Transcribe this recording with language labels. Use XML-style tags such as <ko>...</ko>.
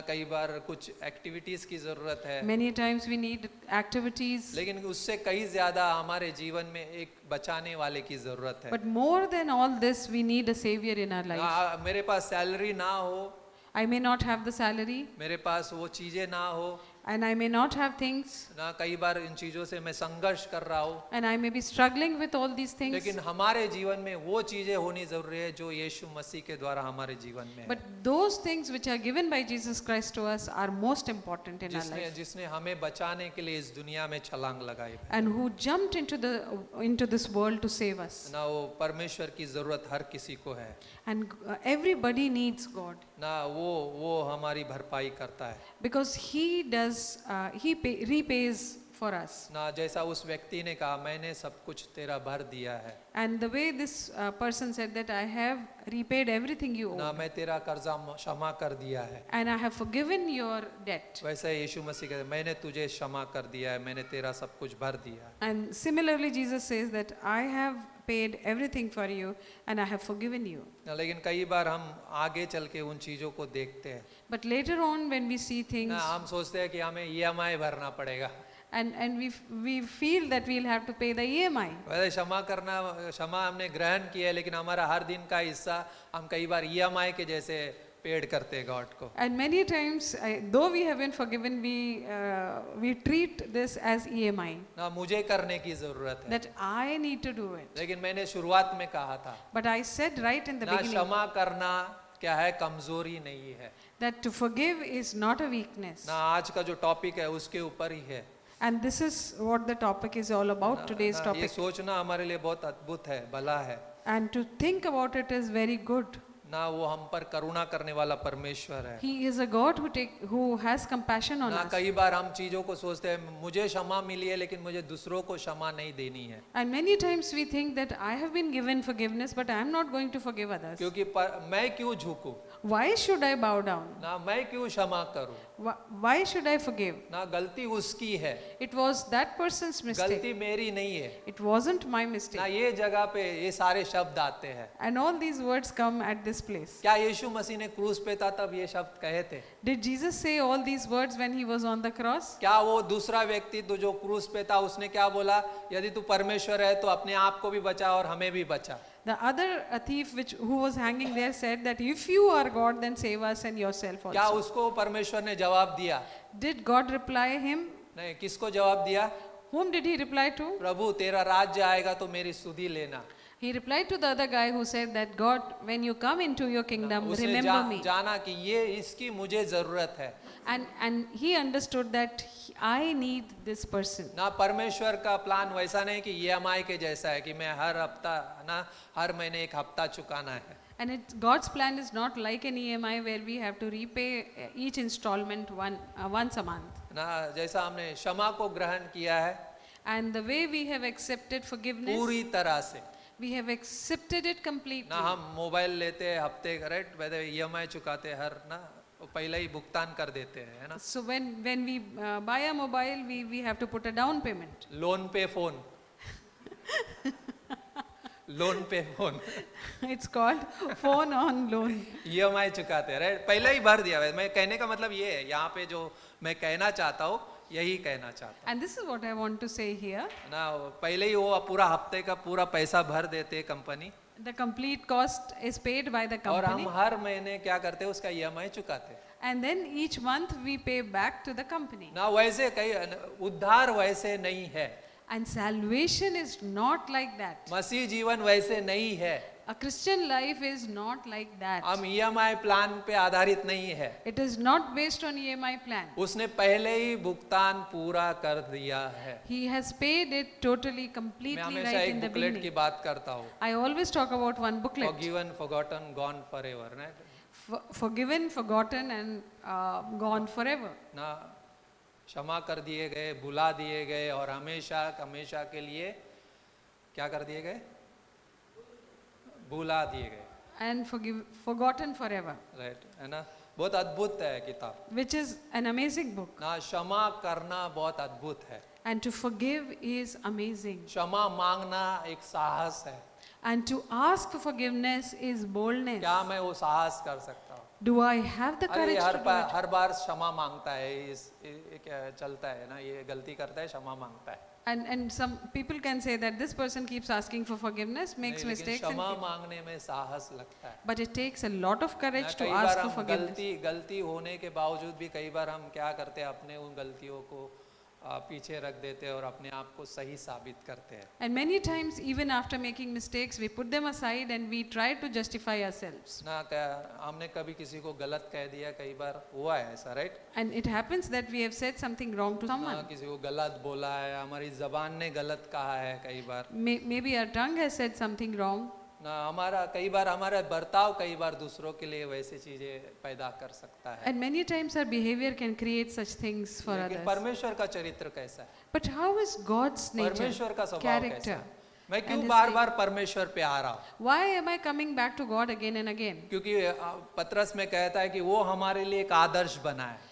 <hi>कई बार कुछ एक्टिविटीज की जरूरत है,</hi> <en>Many times we need activities.</en> <hi>लेकिन उससे कहीं ज्यादा हमारे जीवन में एक बचाने वाले की जरूरत है</hi> <en>But more than all this, we need a savior in our life.</en> <hi>ना। मेरे पास सैलरी ना हो,</hi> <en>I may not have the salary.</en> <hi>मेरे पास वो चीजें ना हो,</hi> <en>and I may not have things,</en> <hi>ना कई बार इन चीजों से मैं संघर्ष कर रहा हूँ,</hi> <en>and I may be struggling with all these things.</en> <hi>लेकिन हमारे जीवन में वो चीजें होनी जरूरी है जो यीशु मसीह के द्वारा हमारे जीवन में है।</hi> <en>But those things which are given by Jesus Christ to us are most important in our life.</en> <hi>जिसने हमें बचाने के लिए इस दुनिया में छलांग लगाई है,</hi> <en>And who jumped into this world to save us.</en> <hi>ना वो परमेश्वर की जरूरत हर किसी को है,</hi> <en>And everybody needs God,</en> <hi>ना वो हमारी भरपाई करता है,</hi> <en>because He does, repays for us.</en> <hi>ना जैसा उस व्यक्ति ने कहा मैंने सब कुछ तेरा भर दिया है,</hi> <en>And the way this person said that I have repaid everything you ना owe,</en> <hi>मैं तेरा कर्जा क्षमा कर दिया है,</hi> <en>and I have forgiven your debt.</en> <hi>वैसे ही यीशु मसीह कहते हैं मैंने तुझे क्षमा कर दिया है, मैंने तेरा सब कुछ भर दिया है।</hi> <en>And similarly, Jesus says that I have paid everything for you and I have forgiven you.</en> <hi>ना लेकिन कई बार हम आगे चल के उन चीजों को देखते हैं,</hi> <en>But later on, when we see things,</en> <hi>ना हम सोचते हैं कि हमें EMI भरना पड़ेगा,</hi> <en>and we feel that we'll have to pay the EMI.</en> <hi>वैसे क्षमा हमने ग्रहण किया है, लेकिन हमारा हर दिन का हिस्सा हम कई बार EMI के जैसे पेड करते हैं गॉड को।</hi> <en>And many times, though we have been forgiven, we treat this as EMI,</en> <hi>ना मुझे करने की जरूरत है,</hi> <en>that I need to do it.</en> <hi>लेकिन मैंने शुरुआत में कहा था</hi> <en>But I said right in the ना beginning</en> <hi>क्षमा करना क्या है, कमजोरी नहीं है,</hi> <en>that to forgive is not a weakness.</en> <hi>ना आज का जो टॉपिक है उसके ऊपर ही है।</hi> <en>And this is what the topic is all about, today's</en> <hi>ना ये</hi> <en>topic.</en> <hi>सोचना हमारे लिए बहुत अद्भुत है, भला है,</hi> <en>And to think about it is very good.</en> <hi>ना वो हम पर करुणा करने वाला परमेश्वर है।</hi> <en>He is a God who has compassion on ना us.</en> <hi>कई बार हम चीजों को सोचते हैं मुझे क्षमा मिली है लेकिन मुझे दूसरों को क्षमा नहीं देनी है,</hi> <en>And many times we think that I have been given forgiveness, but I am not going to forgive others.</en> <hi>क्योंकि मैं क्यों झुकूं,</hi> <en>Why should I bow down?</en> <hi>ना मैं क्यों क्षमा करूं,</hi> <en>Why should I forgive?</en> <hi>ना गलती उसकी है,</hi> <en>It was that person's mistake.</en> <hi>गलती मेरी नहीं है,</hi> <en>It wasn't my ना mistake.</en> <hi>ये जगह पे ये सारे शब्द आते हैं।</hi> <en>And all these words come at this place.</en> <hi>क्या यीशु मसीह ने क्रूस पे था तब ये शब्द कहे थे?</hi> <en>Did Jesus say all these words when he was on the cross?</en> <hi>क्या वो दूसरा व्यक्ति तो जो क्रूस पे था उसने क्या बोला, यदि तू परमेश्वर है तो अपने आप को भी बचा और हमें भी बचा?</hi> <en>The other thief who was hanging there said that if you are God, then save us and yourself</en> <hi>क्या</hi> <en>also.</en> <hi>उसको परमेश्वर ने जवाब दिया?</hi> <en>Did God reply him?</en> <hi>नहीं, किसको जवाब दिया?</hi> <en>Whom did he reply to?</en> <hi>प्रभु तेरा राज्य आएगा तो मेरी सुधि लेना।</hi> <en>He replied to the other guy who said that God, when you come into your kingdom,</en> <hi>उसने</hi> <en>remember me.</en> <hi>जाना कि ये इसकी मुझे जरूरत है,</hi> <en>And he understood that I need this person.</en> <hi>ना परमेश्वर का प्लान वैसा नहीं कि EMI के जैसा है कि मैं हर हफ्ता ना हर महीने एक हफ्ता चुकाना है।</hi> <en>And God's plan is not like an EMI where we have to repay each installment once a month.</en> <hi>ना जैसा हमने क्षमा को ग्रहण किया है</hi> <en>And the way we have accepted forgiveness,</en> <hi>पूरी तरह से,</hi> <en>we have accepted it completely.</en> <hi>ना हम मोबाइल लेते हैं हफ्ते का रेट, वैसे EMI चुकाते हैं हर ना पहले ही भुगतान कर देते हैं, है ना?</hi> <en>So when we buy a mobile, we have to put a down payment.</en> <hi>Loan पे फोन लोन पे phone</hi> <en>It's called phone on loan.</en> <hi>EMI चुकाते हैं, राइट? पहले ही भर दिया है। मैं कहने का मतलब ये है, यहाँ पे जो मैं कहना चाहता हूँ यही कहना चाहता</hi> <en>And this is what I want to say here.</en> <hi>हूँ ना, पहले ही वो पूरा हफ्ते का पूरा पैसा भर देते हैं company,</hi> <en>The complete cost is paid by the</en> <hi>और</hi> <en>company.</en> <hi>हम हर महीने क्या करते हैं उसका EMI चुकाते हैं</hi> <en>And then each month we pay back to the company. ना।</en> <hi>वैसे कई उद्धार वैसे नहीं है,</hi> <en>And salvation is not like that.</en> <hi>मसीह जीवन वैसे नहीं है,</hi> <en>A Christian life is not like that.</en> <hi>हम EMI प्लान पे आधारित नहीं है।</hi> <en>It is not based on EMI plan.</en> <hi>उसने पहले ही भुगतान पूरा कर दिया है।</hi> <en>He has paid it totally,</en> <hi>मैं</hi> <en>completely</en> <hi>हमेशा</hi> <en>right in</en> <hi>एक</hi> <en>the</en> <hi>बुकलेट की</hi> <en>beginning.</en> <hi>बात करता हूँ,</hi> <en>I always talk about one booklet. Forgiven, forgotten, gone forever, right? Forgiven, forgotten and gone forever.</en> <hi>ना क्षमा कर दिए गए, भुला दिए गए और हमेशा हमेशा के लिए क्या कर दिए गए? भुला दिए गए,</hi> <en>And forgotten forever.</en> <hi>राइट? है ना? बहुत अद्भुत है किताब</hi> <en>Which is an amazing book. ना।</en> <hi>क्षमा करना बहुत अद्भुत है,</hi> <en>And to forgive is amazing.</en> <hi>क्षमा मांगना एक साहस है,</hi> <en>And to ask for forgiveness is boldness.</en> <hi>क्या मैं वो साहस कर सकता हूँ?</hi> <en>Do I have the अरे courage to do it?</en> <hi>हर बार क्षमा मांगता है, ये क्या चलता है ना, ये गलती करता है क्षमा मांगता है।</hi> <en>And some people can say that this person keeps asking for forgiveness, makes</en> <hi>नहीं, लेकिन</hi> <en>mistakes,</en> <hi>क्षमा</hi> <en>and</en> <hi>मांगने में साहस लगता है।</hi> <en>but it takes a lot of courage to</en> <hi>कई</hi> <en>ask</en> <hi>बार</hi> <en>for</en> <hi>हम</hi> <en>forgiveness.</en> <hi>गलती होने के बावजूद भी कई बार हम क्या करते हैं, अपने उन गलतियों को पीछे रख देते हैं और अपने आप को सही साबित करते हैं।</hi> <en>And many times, even after making mistakes, we put them aside and we try to justify ourselves.</en> <hi>ना क्या हमने कभी किसी को गलत कह दिया, कई बार हुआ है ऐसा, right?</hi> <en>And it happens that we have said something wrong to someone.</en> <hi>किसी को गलत बोला है, हमारी जबान ने गलत कहा है कई बार।</hi> <en>Maybe our tongue has said something wrong.</en> <hi>ना कई बार हमारा बर्ताव कई बार दूसरों के लिए वैसे चीजें पैदा कर सकता है।</hi> <en>And many times our behavior can create such things for</en> <hi>लेकिन</hi> <en>others.</en> <hi>परमेश्वर का चरित्र कैसा है?</hi> <en>But how is God's nature,</en> <hi>परमेश्वर का स्वभाव कैसा</hi> <en>character?</en> <hi>है? मैं</hi> <en>and</en> <hi>क्यों</hi> <en>his</en> <hi>बार</hi> <en>way?</en> <hi>बार परमेश्वर पे आ रहा हूँ?</hi> <en>Why am I coming back to God again and again?</en> <hi>क्योंकि पतरस में कहता है कि वो हमारे लिए एक आदर्श बना है,</hi>